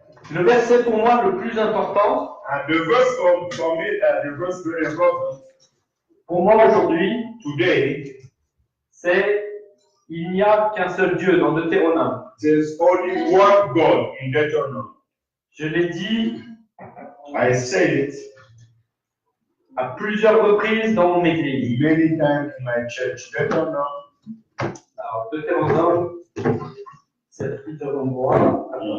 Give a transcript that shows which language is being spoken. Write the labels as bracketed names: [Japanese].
[French] Le verset pour moi le plus important, [English] And the verse for me, the verse very important [French] pour moi aujourd'hui, [English] today, [French] c'est il n'y a qu'un seul Dieu dans Deutéronome. [English] there's only one God in Deuteronomy. [French] Je l'ai dit [English] I said it [French] à plusieurs reprises dans mon église. [English] many times in my church. Deuteronomy, [French] Alors, Deutéronome, c'est écrit devant moi.